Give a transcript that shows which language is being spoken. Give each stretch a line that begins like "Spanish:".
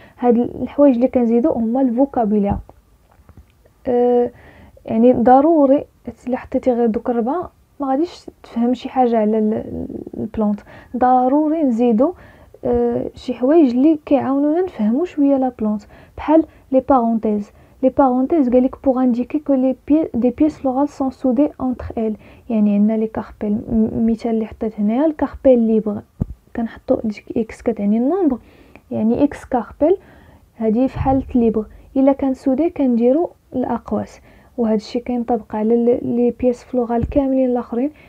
Arabic: هاد الحوايج اللي كنزيدو هما الفوكابولير. يعني ضروري الا حطيتي غير دوك الربعه ما غاديش تفهم شي حاجه على البلانت، ضروري نزيدو شي حوايج اللي كيعاونونا نفهموا شويه لا بلانت، بحال لي بارونتيز.
French: Les parenthèses
Arabic: قالك
French: pour indiquer que des pièces florales sont soudées entre elles.
Arabic: يعني عندنا لي كاربيل، مثال اللي حطيت هنايا الكاربيل ليبر كنحطو ديك اكس كتعني النومبر، يعني اكس كاربيل هذه في حاله ليبر. الا كان سودي كنديرو الاقواس، وهذا الشيء كينطبق على لي بيس فلورال كاملين الاخرين.